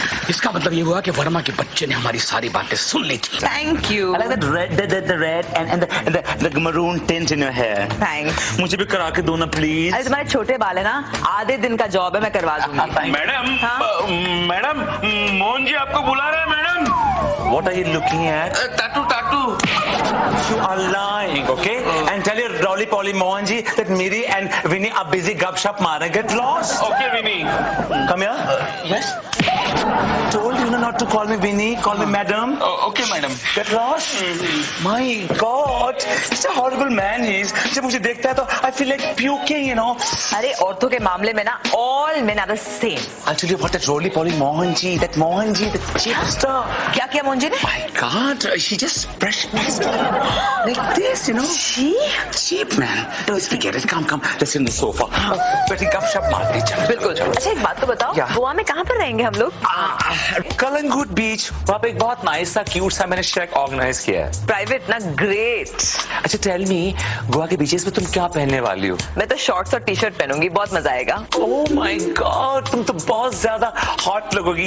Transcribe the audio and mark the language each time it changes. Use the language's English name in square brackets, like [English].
[Hindi] इसका मतलब ये हुआ कि वर्मा के बच्चे ने हमारी सारी बातें सुन ली थी। [English] Thank you. I like that red and the maroon tint in your hair. Thanks. [Hindi] मुझे भी करा के दो ना प्लीज। अरे तुम्हारे छोटे बाल है ना, आधे दिन का जॉब है, मैं करवा दूंगी। मैडम, मैडम, मोहन जी आपको बुला रहे हैं madam. [English] What are you looking at? टाटू टाटू। You are lying, okay? And tell your Rolly Polly Mohanji that Miri and Vinny are busy gupshup मारे. Get lost. Okay Vinny. Come here. Yes. Told you not to call me Vinny. Call me Madam. Okay madam. Get lost. My God, such a horrible man he is. [Hindi] जब मुझे देखता है तो [English] I feel like puking, you know. [Hindi] अरे औरतों के मामले में ना [English] all men are the same। I'll tell you what, that Rolly Polly Mohanji, that cheapster. [Hindi] क्या किया मोहन जी ने? [English] My God, she just brushed past her like this, you know. Cheap man. Don't forget it. Come, let's sit on the sofa. [Hindi] बैठी गपशप मारते चल। बिल्कुल। अच्छा एक बात तो बताओ, क्या? गोवा में कहाँ पर रहेंगे हम लोग? कलंगुट बीच, वहाँ पे एक बहुत नाइस सा क्यूट सा मैंने शेक ऑर्गेनाइज किया है। प्राइवेट ना, ग्रेट। अच्छा टेल मी, गोवा के बीचेस में तुम क्या पहनने वाली हो? मैं तो शॉर्ट्स और टी शर्ट पहनूंगी, बहुत मजा आएगा। [English] Oh my God, [Hindi] तुम तो बहुत ज्यादा हॉट लगोगी।